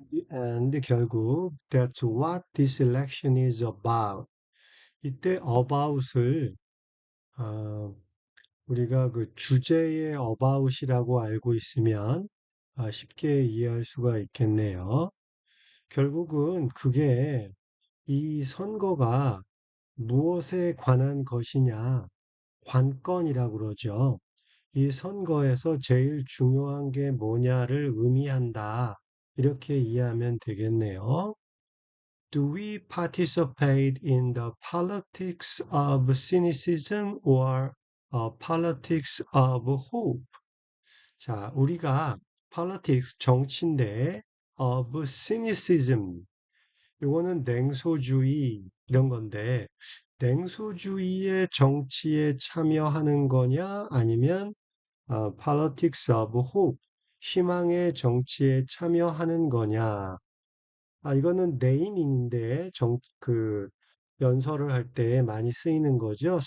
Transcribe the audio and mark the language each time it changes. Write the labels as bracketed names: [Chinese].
[English] And [Korean] 결국 [English] that's what this election is about. [Korean] 이때 about을 어, 우리가 그 주제의 about이라고 알고 있으면 쉽게 이해할 수가 있겠네요. 결국은 그게 이 선거가 무엇에 관한 것이냐, 관건이라고 그러죠. 이 선거에서 제일 중요한 게 뭐냐를 의미한다. 이렇게 이해하면 되겠네요. [English] Do we participate in the politics of cynicism or politics of hope? [Korean] 자, 우리가 politics 정치인데 [English] of cynicism [Korean] 이거는 냉소주의 이런 건데 냉소주의의 정치에 참여하는 거냐 아니면 [English] politics of hope [Korean] 희망의 정치에 참여하는 거냐 이거는 네이밍인데 그 연설을 할 때 많이 쓰이는 거죠.